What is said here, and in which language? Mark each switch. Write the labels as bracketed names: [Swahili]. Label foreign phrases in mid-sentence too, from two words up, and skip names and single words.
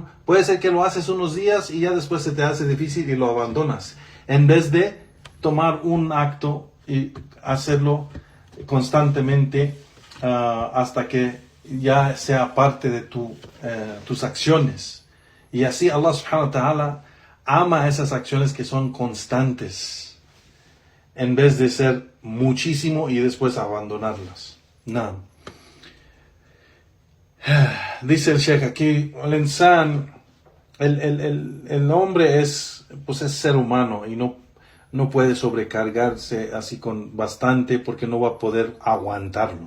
[Spanish] Puede ser que lo haces unos días y ya después se te hace difícil y lo abandonas, en vez de tomar un acto y hacerlo constantemente hasta que ya sea parte de tus acciones. Y así [Arabic] الله سبحانه و تعالى [Spanish] ama esas acciones que son constantes, en vez de ser muchísimo y después abandonarlas. No. Dice el Sheikh aquí, el hombre es ser humano y no puede sobrecargarse así con bastante porque no va a poder aguantarlo.